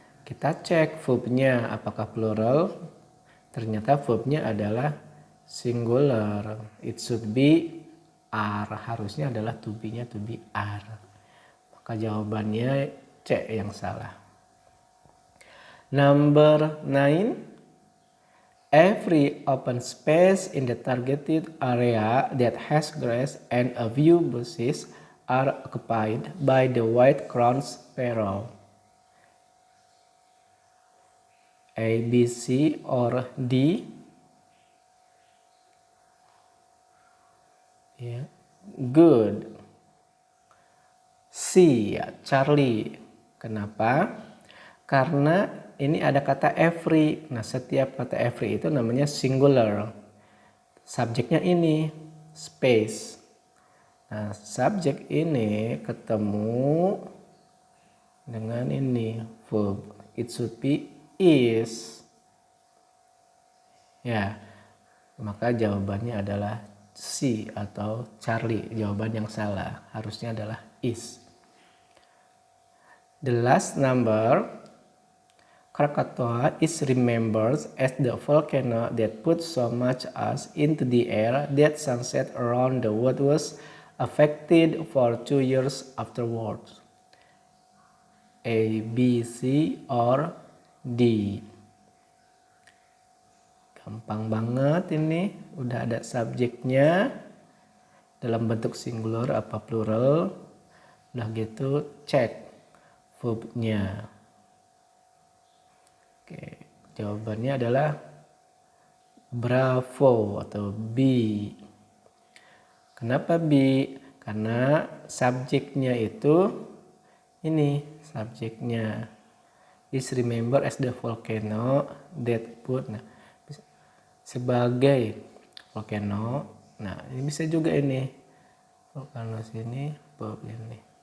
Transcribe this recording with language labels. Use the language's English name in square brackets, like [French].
[Indonesian] Kita cek verbnya apakah plural. Ternyata verbnya adalah singular. [English] It should be are. [Indonesian] Harusnya adalah [English] to be-nya to be are. [Indonesian] Maka jawabannya C yang salah. [English] Number 9. Every open space in the targeted area that has grass and a few bushes are occupied by the white-crowned sparrow. A, B, C, or D? Yeah. Good. [Indonesian] C, ya, Charlie. Kenapa? Karena ini ada kata every. Nah, setiap kata every itu namanya singular. Subjeknya ini space. Nah, subjek ini ketemu dengan ini verb. [English] It should be is. Ya. [Indonesian] Maka jawabannya adalah C atau Charlie. Jawaban yang salah harusnya adalah is. [English] The last number. Krakatoa is remembered as the volcano that put so much ash into the air that sunset around the world was affected for 2 years afterwards. A, B, C, or D? [Indonesian] Gampang banget ini, udah ada subjeknya dalam bentuk singular apa plural. Udah gitu cek verbnya. Oke, jawabannya adalah bravo atau B. Kenapa B? Karena subjeknya itu ini subjeknya. [English] is remembered as the volcano that put. [Indonesian] Nah, sebagai volcano. Nah, ini bisa juga ini volcano sini, verb ini.